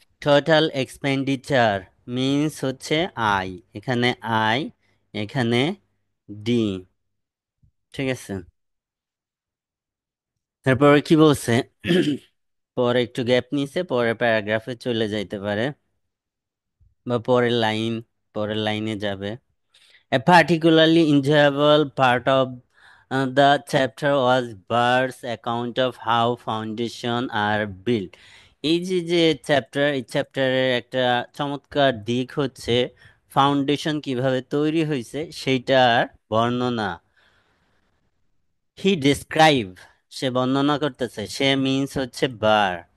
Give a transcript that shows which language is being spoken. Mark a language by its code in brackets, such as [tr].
[bn] Total expenditure means হচ্ছে I, এখানে I, এখানে ডি। ঠিক আছে, তারপরে কি বলছে? পরে একটু গ্যাপ নিছে, পরে প্যারাগ্রাফে চলে যাইতে পারে বা পরের লাইনে যাবে। [en] A particularly enjoyable part of the chapter was Bart's account of how foundation are built. [bn] এই যে যে চ্যাপ্টার, এই চ্যাপ্টারের একটা চমৎকার দিক হচ্ছে ফাউন্ডেশন কিভাবে তৈরি হয়েছে সেইটার বর্ণনা। হি ডেসক্রাইব, সে বর্ণনা করতেছে, সে মিন্স হচ্ছে বার।